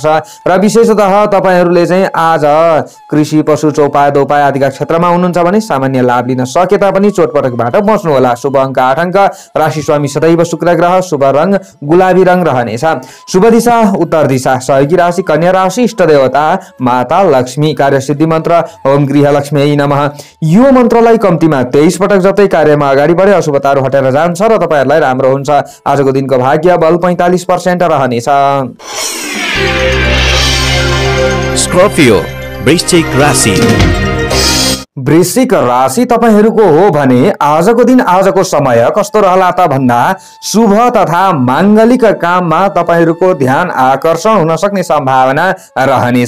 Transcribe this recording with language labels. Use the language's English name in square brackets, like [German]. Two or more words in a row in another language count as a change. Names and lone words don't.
[Nepali] र विशेषतः तपाईहरुले चाहिँ आज कृषि पशु चौपाया दोपाया आदिका क्षेत्रमा हुनुहुन्छ भने सामान्य लाभ लिन सके तापनि चोटपटकबाट बच्नु होला। शुभ अङ्क 8 अङ्क, राशि स्वामी सदैव शुक्र ग्रह, शुभ रङ गुलाबी रङ रहनेछ। शुभ दिशा उत्तर दिशा, सहयोगी राशि कन्या राशि, इष्ट देवता माता लक्ष्मी, कार्य सिद्धि मन्त्र [Sanskrit] ओम गृह लक्ष्मी नमः। [Nepali] यो मन्त्रलाई कम्तीमा 23 पटक जतै कार्यमा अगाडि बढे अशुभताहरू हटेर जान्छ र तपाईहरुलाई राम्रो हुन्छ। आजको दिनको भाग्य बल 45% रहनेछ। स्कर्पियो वृश्चिक राशि। वृश्चिक राशि तपाईहरुको हो भने आजको दिन आजको समय कस्तो रहला त भन्दा शुभ तथा मांगलिक काममा तपाईहरुको ध्यान आकर्षण हुन सक्ने सम्भावना रहनेछ।